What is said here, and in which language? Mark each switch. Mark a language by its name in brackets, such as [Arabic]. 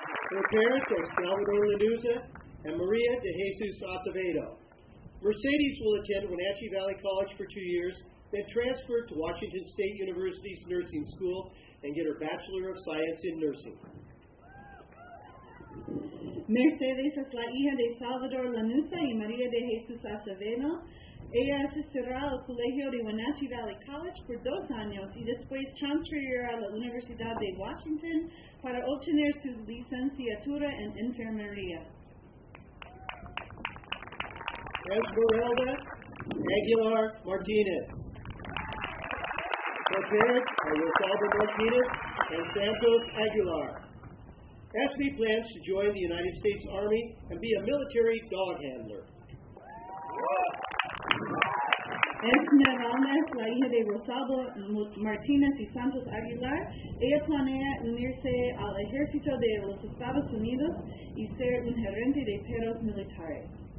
[English] Her parents are Salvador Lanuza and Maria de Jesus Acevedo. Mercedes will attend Wenatchee Valley College for 2 years, then transfer to Washington State University's nursing school and get her Bachelor of Science in Nursing. [Spanish] Mercedes es la hija de Salvador Lanuza y María de Jesus Acevedo. Ella asistirá al colegio de Wenatchee Valley College por 2 años y después transferirá a la Universidad de Washington para obtener su licenciatura en enfermería. [English] Esmeralda Aguilar Martinez. Her parents are Rosalba Martinez and Santos Aguilar. Esme plans to join the United States Army and be a military dog handler. [Spanish] Esmeralda es la hija de Rosalba Martínez y Santos Aguilar. Ella planea unirse al ejército de los Estados Unidos y ser un gerente de perros militares.